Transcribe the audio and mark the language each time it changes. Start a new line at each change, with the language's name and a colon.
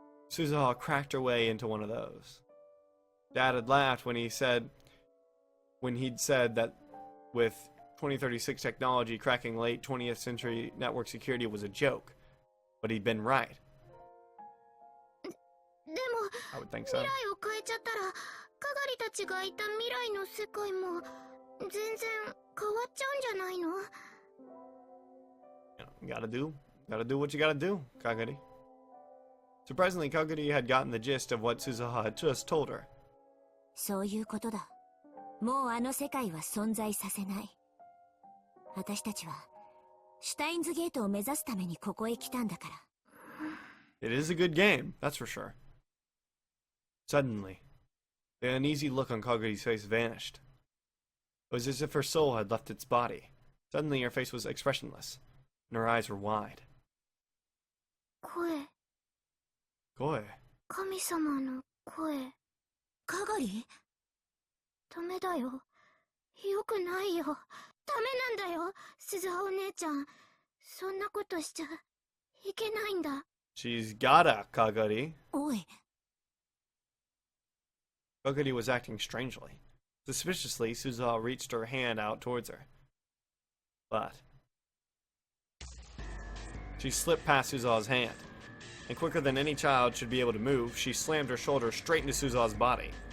English: Suzuha cracked her way into one of those. Dad had laughed when he'd said that with 2036 technology, cracking late 20th century network security was a joke. But he'd been right.
Japanese: でも
English: I would think
Japanese: 未
English: so.
Japanese: 来を変えちゃったらカガリたちがいた未来の世界も全然変わっちゃうんじゃないの？
English: You gotta do what you gotta do, Kagari. Surprisingly, Kagari had gotten the gist of what Suzuha had just told her.
Japanese: そういうことだ。もうあの世界は存在させない。私たちはシュタインズゲートを目指すためにここへ来たんだから。
English: It is a good game, that's for sure. Suddenly, the uneasy look on Kagari's face vanished. It was as if her soul had left its body. Suddenly, her face was expressionless, and her eyes were wide.
Japanese: 声。声? 神様の声。カガリ？ダメだよ。よくないよ。ダメなんだよ、鈴葉お姉ちゃん。そんなことしちゃいけないんだ。
English: She's gotta, Kagari.
Japanese: おい。
English: Kagari was acting strangely. Suspiciously, Suzuha reached her hand out towards her. But she slipped past Suzuha's hand, and quicker than any child should be able to move, she slammed her shoulder straight into Suzuha's body.